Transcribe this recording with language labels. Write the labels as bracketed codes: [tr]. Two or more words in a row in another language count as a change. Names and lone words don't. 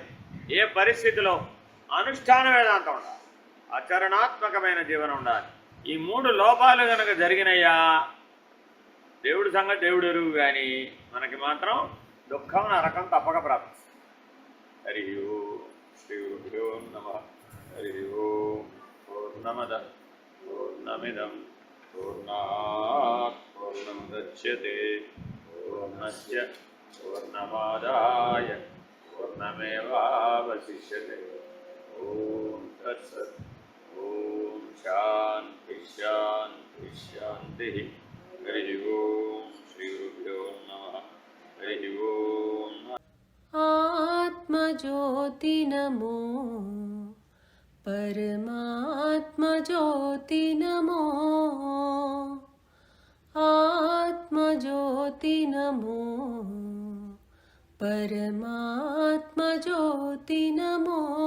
[te] ఏ పరిస్థితిలో అనుష్ఠాన వేదాంతం ఉండాలి, ఆచరణాత్మకమైన జీవనం ఉండాలి. ఈ 3 లోపాలు కనుక జరిగినయ్యా, దేవుడి సంగతి దేవుడు ఎరుగు, కానీ మనకి మాత్రం దుఃఖం నరకం తప్పక ప్రాప్తిస్తుంది. [sa] హరి ఓం శ్రీ గురుభ్యో నమః. హరి ఓం. పూర్ణమద పూర్ణమిదం పూర్ణాత్ పూర్ణముదచ్యతే పూర్ణస్య పూర్ణమాదాయ పూర్ణమేవావశిష్యతే. ఓం తత్సత్. ఓం శాంతి శాంతి శాంతి. హరి ఓం శ్రీ గురుభ్యో నమః. హరి ఓం. ఆత్మజ్యోతి నమో परमात्मज्योति नमो आत्मज्योति नमो परमात्मज्योति नमो